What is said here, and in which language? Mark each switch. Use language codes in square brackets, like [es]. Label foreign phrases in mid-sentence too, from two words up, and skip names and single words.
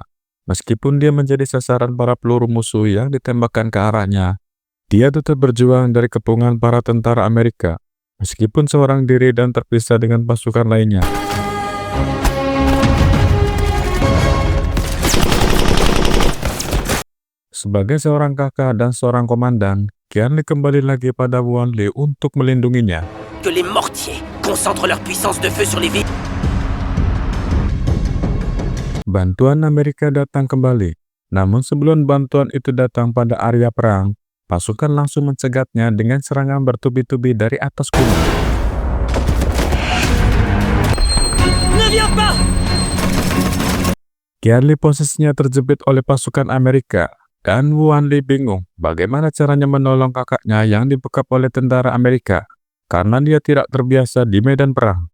[id] Meskipun dia menjadi sasaran para peluru musuh yang ditembakkan ke arahnya, dia tetap berjuang dari kepungan para tentara Amerika, meskipun seorang diri dan terpisah dengan pasukan lainnya. Sebagai seorang kakak dan seorang komandan, Qianlei kembali lagi pada Wan Li untuk melindunginya. [fr] Que les mortiers concentrent leur puissance de feu sur les villes. [id] Bantuan Amerika datang kembali. Namun sebelum bantuan itu datang pada area perang, pasukan langsung mencegatnya dengan serangan bertubi-tubi dari atas gunung. Qianlei posisinya terjepit oleh pasukan Amerika, dan Wan Li bingung bagaimana caranya menolong kakaknya yang dibekap oleh tentara Amerika, karena dia tidak terbiasa di medan perang.